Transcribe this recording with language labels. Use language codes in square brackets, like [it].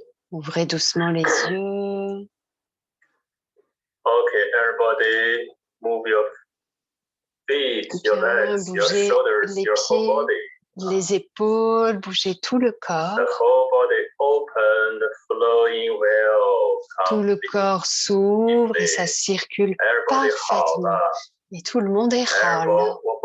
[fr] Ouvrez doucement les yeux. [en] Okay, everybody, move your feet, your legs, your [fr] Bougez [en] shoulders, [fr] les [en] your whole [fr] pieds, [en] body. [fr] les épaules, bougez tout le corps. [en] The whole body open, flowing well. [fr] Tout le corps s'ouvre et ça circule parfaitement. Et tout le monde est Hao La.